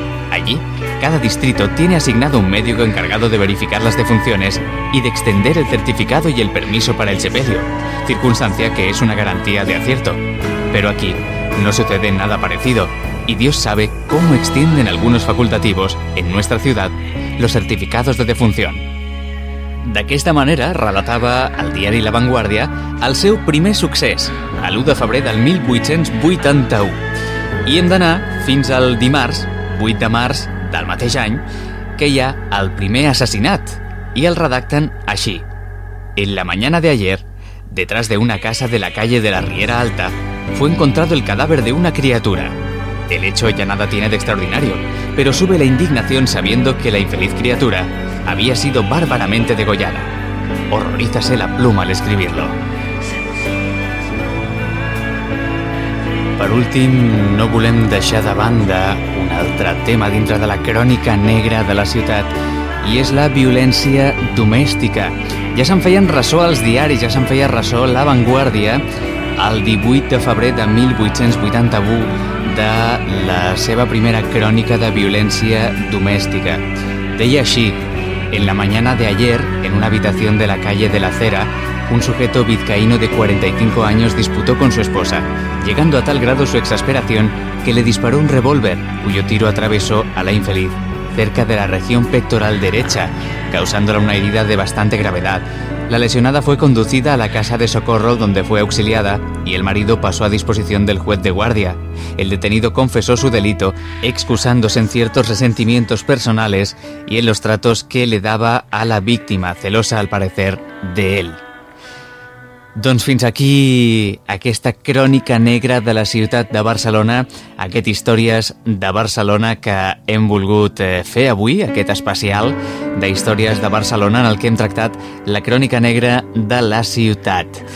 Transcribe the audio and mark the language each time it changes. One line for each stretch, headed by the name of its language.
Spanish: Allí, cada distrito tiene asignado un médico encargado de verificar las defunciones y de extender el certificado y el permiso para el sepelio, circunstancia que es una garantía de acierto. Pero aquí no sucede nada parecido, y Dios sabe cómo extienden algunos facultativos, en nuestra ciudad, los certificados de defunción.
Catalan: D'aquesta manera, relatava el diari La Vanguardia el seu primer succés, l'1 de febrer del 1881. I hem d'anar fins al dimarts, 8 de març, del mateix any, que hi ha el primer assassinat, i el redacten així.
Spanish: En la mañana de ayer, detrás de una casa de la calle de la Riera Alta, fue encontrado el cadáver de una criatura. El hecho ya nada tiene de extraordinario, pero sube la indignación sabiendo que la infeliz criatura había sido bárbaramente degollada. Horrorízase la pluma al escribirlo.
Catalan: Per últim, no volem deixar de banda un altre tema dintre de la crònica negra de la ciutat, i és la violència domèstica. Ja se'n feien ressò als diaris, ja se'n feia ressò a La Vanguardia el 18 de febrer de 1881 de la seva primera crònica de violència domèstica. Deia així:
Spanish: en la mañana de ayer, en una habitación de la calle de la Cera, un sujeto vizcaíno de 45 años disputó con su esposa, llegando a tal grado su exasperación que le disparó un revólver, cuyo tiro atravesó a la infeliz, cerca de la región pectoral derecha, causándole una herida de bastante gravedad. La lesionada fue conducida a la casa de socorro donde fue auxiliada y el marido pasó a disposición del juez de guardia. El detenido confesó su delito, excusándose en ciertos resentimientos personales y en los tratos que le daba a la víctima, celosa al parecer de él.
Catalan: Doncs fins aquí aquesta crònica negra de la ciutat de Barcelona, aquest Històries de Barcelona que hem volgut fer avui, aquest especial d'Històries de Barcelona en el que hem tractat la crònica negra de la ciutat.